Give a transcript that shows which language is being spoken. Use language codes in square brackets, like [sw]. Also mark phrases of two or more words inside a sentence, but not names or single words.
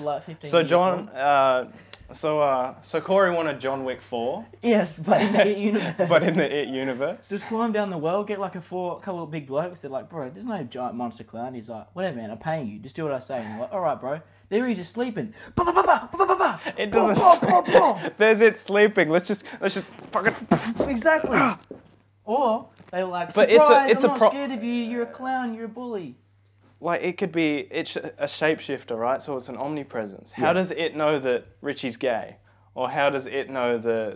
[en] like 15 So years John, old. so Corey wanted John Wick 4, Yes, but in the universe. but in the It universe. Just climb down the well, get like a couple of big blokes. They're like, bro, there's no giant monster clown. He's like, whatever, man, I'm paying you. Just do what I say. And you're like, all right, bro. There he's just sleeping. Ba, ba, ba, ba, ba, ba, ba. It Ba, doesn't. ba, ba, ba. There's it sleeping. Let's just fucking. Exactly. Or they were like, But surprise, it's a I'm not scared of you. You're a clown. You're a bully. Like, it could be, it's a shapeshifter, right? So it's an omnipresence. How does it know that Richie's gay? Or how does it know that